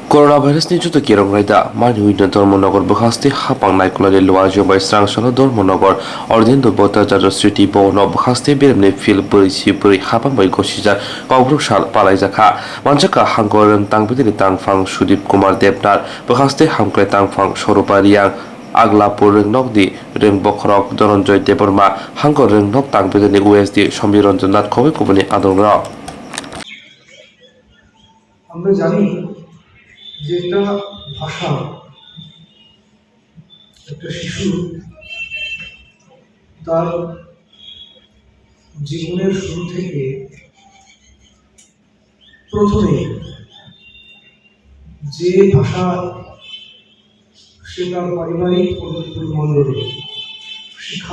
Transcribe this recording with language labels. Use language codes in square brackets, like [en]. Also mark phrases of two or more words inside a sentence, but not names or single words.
[trp] Coronavirusनि juta kirong raida mani huina Dhormonogor bukhasti hapang naikolani luajo bai srangsano Dhormonogor ordin do bota jaro sriti bono bukhasti beremne fil buri si buri hapang bai gosija kogruk sal palai jakha manjaka hangoreng tangbidini tangfang Sudip Kumar Debnar bukhasti hamkle tangfang Sorupa Riang Aglapur Rengnok di Rengbokrok Dhananjay Deborma hangor Rengnok tangbidini USD Sombiranjan Nath Khobe kubani adongra [bn] আমরা জানি যে একটা ভাষা একটা শিশু তার জীবনের শুরু থেকে প্রথমে যে ভাষা সে তার পারিবারিক পরিমণ্ডলে শিক্ষা